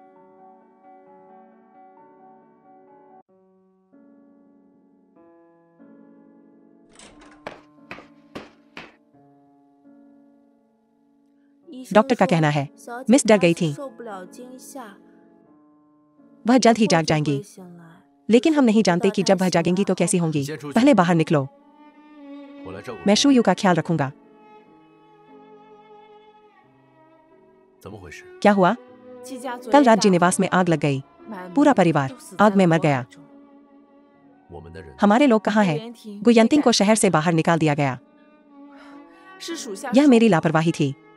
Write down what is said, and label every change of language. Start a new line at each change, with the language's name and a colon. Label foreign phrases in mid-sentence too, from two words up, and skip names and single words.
Hindi: डॉक्टर का कहना है मिस डर गई थी। वह जल्द ही जाग जाएंगी, लेकिन हम नहीं जानते कि जब वह जागेंगी तो कैसी होंगी। पहले बाहर निकलो।
Chinese: 我来照顾。
Hindi: मैं शूयू का ख्याल रखूंगा।
Chinese: 怎么回事？
Hindi: क्या हुआ? कल रात जी निवास में आग लग गई। पूरा परिवार आग में मर गया।
Chinese: 我们的人
Hindi: हमारे लोग कहाँ हैं? गुयंतिंग को शहर से बाहर निकाल दिया गया। यह मेरी लापरवाही थी।